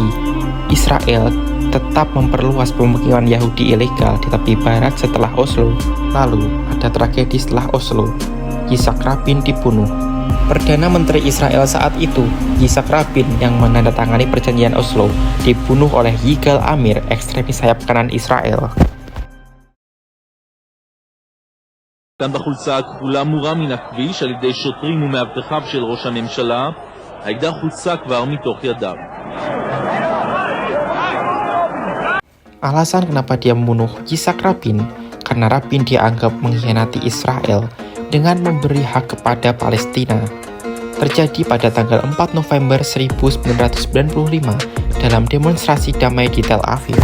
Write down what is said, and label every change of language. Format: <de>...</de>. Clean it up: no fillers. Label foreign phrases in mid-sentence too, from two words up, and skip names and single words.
<id>Israel tetap memperluas pemukiman Yahudi ilegal di tepi barat setelah Oslo. Lalu, pada tragedi setelah Oslo. Yitzhak Rabin dibunuh. Perdana Menteri Israel saat itu, Yitzhak Rabin yang menandatangani perjanjian Oslo, dibunuh oleh Yigal Amir, ekstremis sayap kanan Israel.</id> <he>גם בחולצה הכחולה מורה מן הכביש על ידי שוטרים ומאבטחיו של ראש הממשלה, האקדח הוצא כבר מתוך ידיו.</he> <id>Alasan kenapa dia membunuh Yitzhak Rabin, karena Rabin dianggap mengkhianati Israel dengan memberi hak kepada Palestina. Terjadi pada tanggal 4 November 1995 dalam demonstrasi damai di Tel Aviv.</id>